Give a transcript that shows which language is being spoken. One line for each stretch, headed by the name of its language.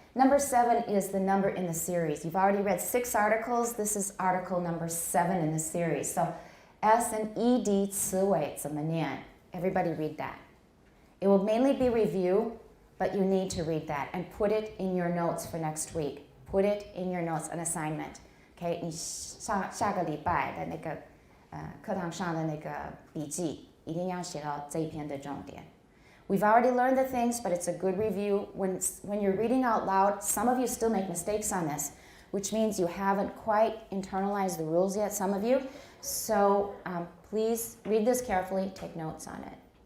English: Number 7 is the number in the series. You've already read 6 articles. This is article number 7 in the series. So S and ED
Chinese: 词尾怎么念?
English: Everybody read that. It will mainly be review, but you need to read that and put it in your notes for next week. Put it in your notes, an assignment. Okay,
Chinese: 你下个礼拜的那个课堂上的那个笔记一定要写到这一篇的重点.
English: We've already learned the things, but it's a good review. When you're reading out loud, some of you still make mistakes on this, which means you haven't quite internalized the rules yet, some of you. So please read this carefully, take notes on it.